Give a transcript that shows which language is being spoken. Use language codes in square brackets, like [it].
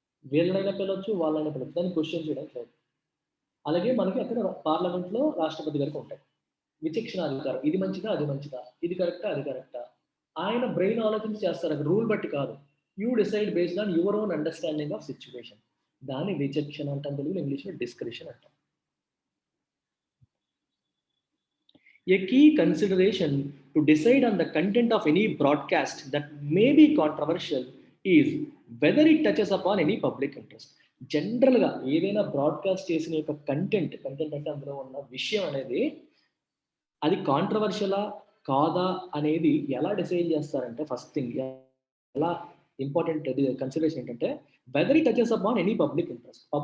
[te] వీళ్ళనైనా పిలవచ్చు, వాళ్ళైనా పిలవచ్చు, దాన్ని క్వశ్చన్ చేయడానికి లేదు. అలాగే మనకి అక్కడ పార్లమెంట్లో రాష్ట్రపతి గారికి ఉంటాయి విచక్షణాధికారం, ఇది మంచిదా అది మంచిదా, ఇది కరెక్టా అది కరెక్టా, ఆయన బ్రెయిన్ ఆలోచించి చేస్తారు, అది రూల్ బట్టి కాదు. [en] You decide based on your own understanding of situation. [te] దాన్ని విచక్షణ అంటాం, తెలుగులో, ఇంగ్లీష్లో డిస్క్రిషన్ అంటాం. [en] A key consideration to decide on the content of any broadcast that may be controversial is whether it touches upon any public interest. [te] జనరల్గా ఏదైనా broadcast చేసిన యొక్క కంటెంట్ అంటే అందులో ఉన్న విషయం అనేది అది కాంట్రవర్షియలా కాదా అనేది ఎలా డిసైడ్ చేస్తారంటే, ఫస్ట్ థింగ్ ఎలా ఇంపార్టెంట్ కన్సిడరేషన్ ఏంటంటే, [en] Whether it touches upon any public interest.